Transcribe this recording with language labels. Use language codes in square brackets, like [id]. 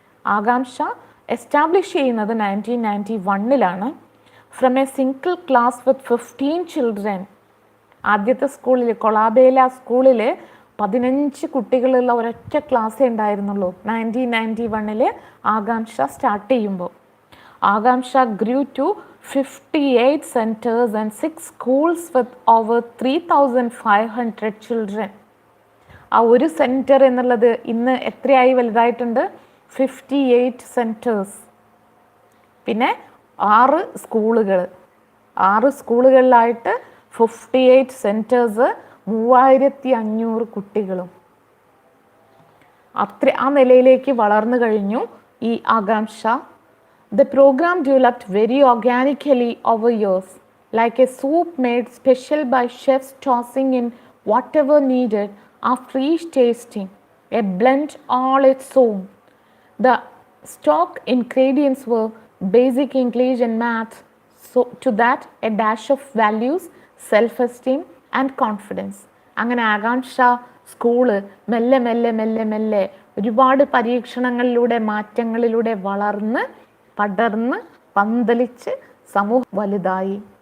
[ml] ആകാംക്ഷ എസ്റ്റാബ്ലിഷ് ചെയ്യുന്നത് 1991 [en] From a single class with 15 children. [ml] ആദ്യത്തെ സ്കൂളിൽ, കൊളാബയിലെ ആ സ്കൂളിൽ 15 കുട്ടികളുള്ള ഒരൊറ്റ ക്ലാസ്സേ ഉണ്ടായിരുന്നുള്ളൂ 1991 ആകാംക്ഷ സ്റ്റാർട്ട് ചെയ്യുമ്പോൾ. [en] Akanksha grew to 58 centers and 6 schools with over 3,500 children. [ml] ആ ഒരു സെൻറ്റർ എന്നുള്ളത് ഇന്ന് എത്രയായി വലുതായിട്ടുണ്ട്? 58 സെൻറ്റേഴ്സ്. പിന്നെ 6 സ്കൂളുകൾ, 6 സ്കൂളുകളിലായിട്ട് 58 സെൻറ്റേഴ്സ്, 3500 കുട്ടികളും. ആ നിലയിലേക്ക് വളർന്നു കഴിഞ്ഞു ഈ ആകാംക്ഷ. [en] The program developed very organically over years, like a soup made special by chefs tossing in whatever needed after each tasting, a blend all its own. The stock ingredients were basic English and math, so to that a dash of values, self-esteem and confidence. [ml] അങ്ങനെ ആകാംക്ഷ school മെല്ലെ മെല്ലെ മെല്ലെ മെല്ലെ ഒരുപാട് പരീക്ഷണങ്ങളിലൂടെ മാറ്റങ്ങളിലൂടെ വളർന്ന് പടർന്ന് പന്തലിച്ച് സമൂഹം വലുതായി.